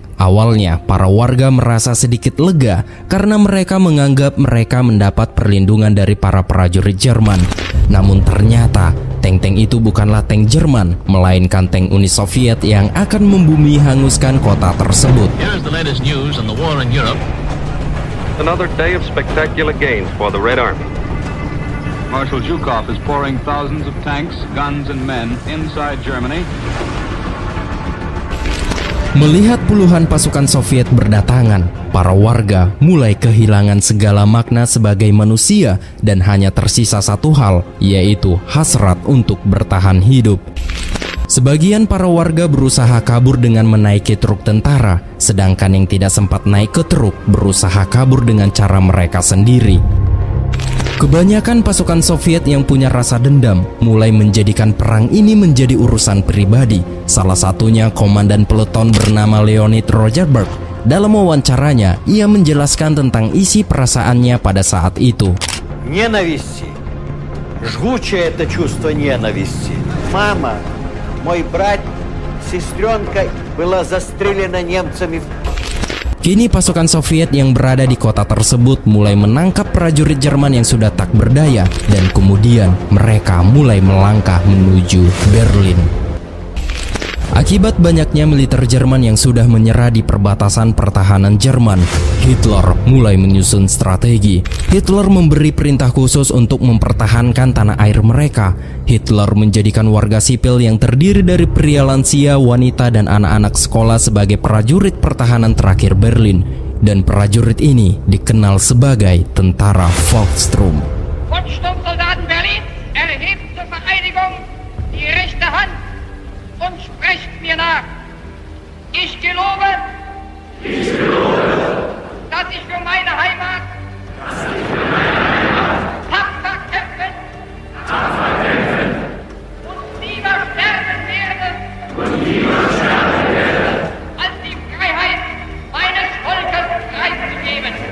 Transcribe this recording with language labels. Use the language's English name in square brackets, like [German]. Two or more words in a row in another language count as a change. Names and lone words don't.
[Indonesian] Awalnya, para warga merasa sedikit lega karena mereka menganggap mereka mendapat perlindungan dari para prajurit Jerman. Namun ternyata, tank-tank itu bukanlah tank Jerman, melainkan tank Uni Soviet yang akan membumi hanguskan kota tersebut. [English] Here's the latest news on the war in Europe. Another day of spectacular gains for the Red Army. Marshal Zhukov is pouring thousands of tanks, guns and men inside Germany. [Indonesian] Melihat puluhan pasukan Soviet berdatangan, para warga mulai kehilangan segala makna sebagai manusia dan hanya tersisa satu hal, yaitu hasrat untuk bertahan hidup. Sebagian para warga berusaha kabur dengan menaiki truk tentara, sedangkan yang tidak sempat naik ke truk berusaha kabur dengan cara mereka sendiri. Kebanyakan pasukan Soviet yang punya rasa dendam mulai menjadikan perang ini menjadi urusan pribadi. Salah satunya komandan peleton bernama Leonid Rosenberg. Dalam wawancaranya, ia menjelaskan tentang isi perasaannya pada saat itu. [Russian] Ненависти. Жгучее это чувство ненависти. Мама, мой брат, сестренка была застрелена немцами. [Indonesian] Kini pasukan Soviet yang berada di kota tersebut mulai menangkap prajurit Jerman yang sudah tak berdaya, dan kemudian mereka mulai melangkah menuju Berlin. Akibat banyaknya militer Jerman yang sudah menyerah di perbatasan pertahanan Jerman, Hitler mulai menyusun strategi. Hitler memberi perintah khusus untuk mempertahankan tanah air mereka. Hitler menjadikan warga sipil yang terdiri dari pria lansia, wanita, dan anak-anak sekolah sebagai prajurit pertahanan terakhir Berlin. Dan prajurit ini dikenal sebagai tentara Volkssturm. [German] Volkssturmsoldaten Berlin, erhebt zur Vereinigung die rechte Hand und sprecht mir nach. Ich gelobe, dass ich für meine Heimat tapfer kämpfen und lieber sterben werde, als die Freiheit meines Volkes preiszugeben.